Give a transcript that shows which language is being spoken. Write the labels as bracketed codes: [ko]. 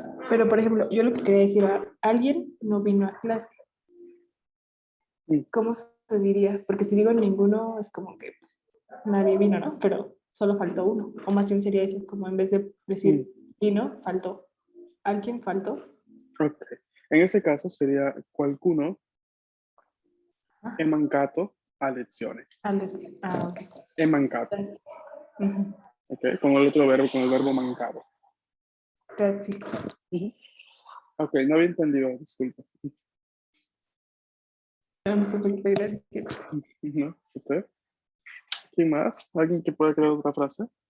[es] Pero, por ejemplo, yo lo que quería decir era, alguien no vino a clase. Mm. ¿Cómo se diría? Porque si digo ninguno, es como que pues, nadie vino, ¿no? Pero solo faltó uno. O más bien sería eso, como en vez de decir vino, faltó. ¿Alguien faltó? Ok. En ese caso sería [it] qualcuno è mancato a lezione. [es] Ah, ok. [it] È mancato. [es] Ujú. Ok. Con el otro verbo, con el verbo mancado. Gracias. Ok, no había entendido, disculpa. No sé por qué gracias. No, ok. ¿Quién más? ¿Alguien que pueda crear otra frase?